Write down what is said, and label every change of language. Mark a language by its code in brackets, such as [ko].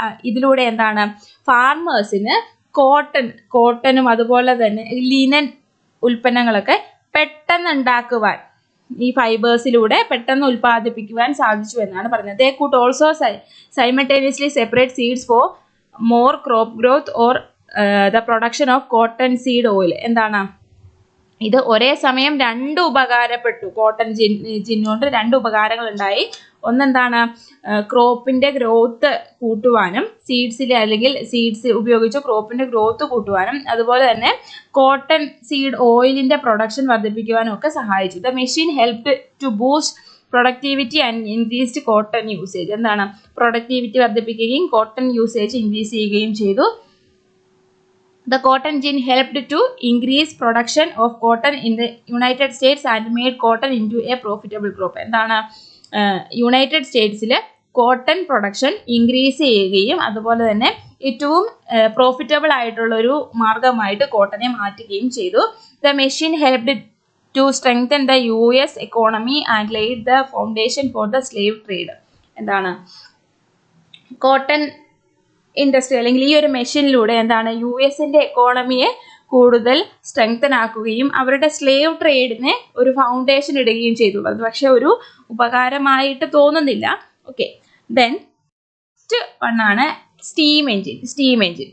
[ml] ഇതിലൂടെ എന്താണ് ഫാർമേഴ്സിന് കോട്ടനും അതുപോലെ തന്നെ ലിനൻ ഉൽപ്പന്നങ്ങളൊക്കെ പെട്ടെന്ന് ഉണ്ടാക്കുവാൻ ഈ ഫൈബേഴ്സിലൂടെ പെട്ടെന്ന് ഉൽപ്പാദിപ്പിക്കുവാൻ സാധിച്ചു എന്നാണ് പറയുന്നത്. [en] They could also simultaneously separate seeds for more crop growth or the production of cotton seed oil. [ml] എന്താണ് ഇത് ഒരേ സമയം രണ്ട് ഉപകാരപ്പെട്ടു. കോട്ടൺ ജിൻ കൊണ്ട് രണ്ട് ഉപകാരങ്ങൾ ഉണ്ടായി. ഒന്നെന്താണ് ക്രോപ്പിന്റെ ഗ്രോത്ത് കൂട്ടുവാനും സീഡ്സ് ഉപയോഗിച്ച് ക്രോപ്പിന്റെ ഗ്രോത്ത് കൂട്ടുവാനും അതുപോലെ തന്നെ കോട്ടൺ സീഡ് ഓയിലിന്റെ പ്രൊഡക്ഷൻ വർദ്ധിപ്പിക്കുവാനും ഒക്കെ സഹായിച്ചു. [en] The machine helped to boost productivity and increased cotton usage. [ml] എന്താണ് പ്രൊഡക്ടിവിറ്റി വർദ്ധിപ്പിക്കുകയും കോട്ടൺ യൂസേജ് ഇൻക്രീസ് ചെയ്യുകയും ചെയ്തു. [en] The cotton gin helped to increase production of cotton in the United States and made cotton into a profitable crop. [ml] എന്താണ് United സ്റ്റേറ്റ്സിൽ cotton production increase ചെയ്യുകയും അതുപോലെ തന്നെ ഏറ്റവും profitable ആയിട്ടുള്ള ഒരു മാർഗമായിട്ട് കോട്ടനെ മാറ്റുകയും ചെയ്തു. [en] The machine helped to strengthen the US economy and laid the foundation for the slave trade. [ml] എന്താണ് കോട്ടൺ ഇൻഡസ്ട്രി അല്ലെങ്കിൽ ഈ ഒരു മെഷീനിലൂടെ എന്താണ് US-ന്റെ എക്കോണമിയെ കൂടുതൽ സ്ട്രെങ്തൻ ആക്കുകയും അവരുടെ സ്ലേവ് ട്രേഡിനെ ഒരു ഫൗണ്ടേഷൻ ഇടുകയും ചെയ്തു. അത് പക്ഷെ ഒരു ഉപകാരമായിട്ട് തോന്നുന്നില്ല. Okay, then next വണ്ണാണ് steam engine.